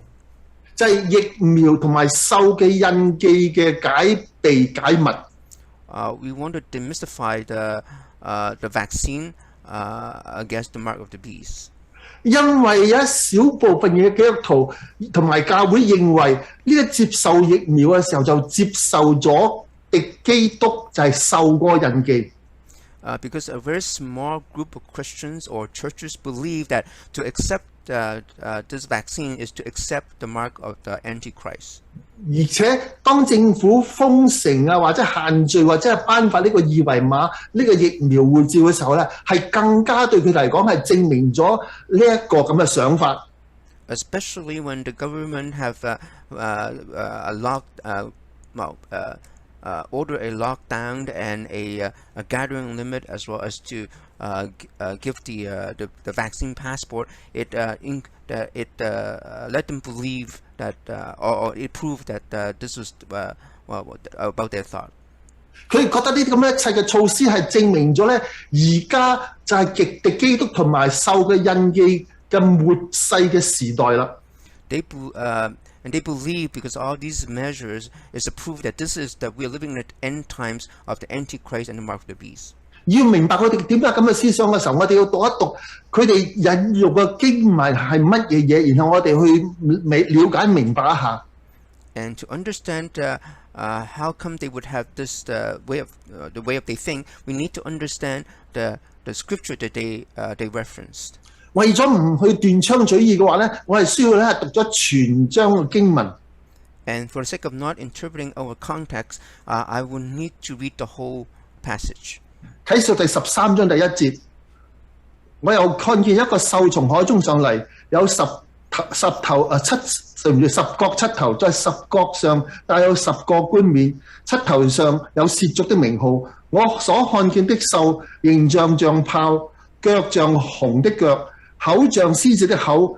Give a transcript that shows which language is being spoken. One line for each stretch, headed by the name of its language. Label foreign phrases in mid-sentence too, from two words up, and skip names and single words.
Cantonese: 就係疫苗同埋獸嘅印記嘅解密。
English: We want to demystify the vaccine against the mark of the beast.
Cantonese: 因為有一小部分嘅基督徒同埋教會認為呢個接受疫苗嘅時候就接受咗敵基督就係獸嗰個印記。
English: Because a very small group of Christians or churches believe that to accept this vaccine is to accept the mark of the Antichrist.
Cantonese: 而且當政府封城啊，或者限聚或者係頒發呢個二維碼呢個疫苗護照嘅時候咧，係更加對佢嚟講係證明咗呢一個咁嘅想法。
English: Especially when the government have order a lockdown and a gathering limit as well as to give the vaccine passport, it let them believe that or it proved that this was about their thought.
Cantonese: 佢哋覺得呢啲咁嘅一切嘅措施係證明咗咧，而家就係極敵基督同埋獸嘅印記嘅末世嘅時代啦。
English: And they believe because all these measures is to prove that this is that we are living in the end times of the Antichrist and the mark of the beast.
Cantonese: 要明白佢哋點解咁嘅思想嘅時候，我哋要讀一讀佢哋引用嘅經文係乜嘢嘢，然後我哋去了解明白一下。
English: And to understand how come they would have this the way of they think, we need to understand the scripture that they referenced.
Cantonese: 為咗唔去斷章取義嘅話咧，我係需要咧讀咗全章嘅經文。
English: And for the sake of not interpreting our context, I will need to read the whole passage.
Cantonese: 啟示第13章第1節。我又看見一個獸從海中上嚟，有十角七頭，在十角上帶有10個冠冕，七頭上有褻瀆的名號。我所看見的獸，形象像豹，腳像熊的腳，口像獅子的口。